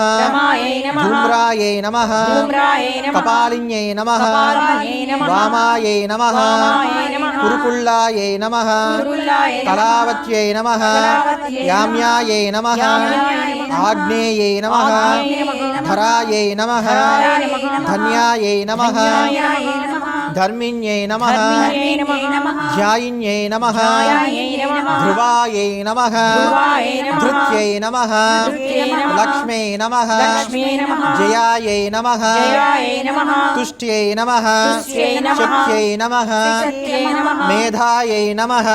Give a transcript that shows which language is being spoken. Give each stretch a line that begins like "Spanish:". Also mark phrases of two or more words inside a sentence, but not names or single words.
Sanskrit: రమాయై నమః. ధూమ్రాయై నమః. ధూమ్రాయై నమః. కపాలిన్యై నమః. కపాలిన్యై నమః. వామాయై నమః. వామాయై నమః. కురుకుల్లాయై నమః. కురుకుల్లాయై నమః. కళావత్యై నమః. కళావత్యై నమః. యామ్యాయై నమః. యామ్యాయై నమః. ఆగ్నేయై నమః. ఆగ్నేయై నమః. धरायै नमः धन्यायै नमः धर्मिण्यै नमः ध्यायिन्यै नमः ध्रुवायै नमः धृत्यै नमः लक्ष्म्यै नमः जयायै नमः तुष्ट्यै नमः शक्त्यै नमः मेधायै नमः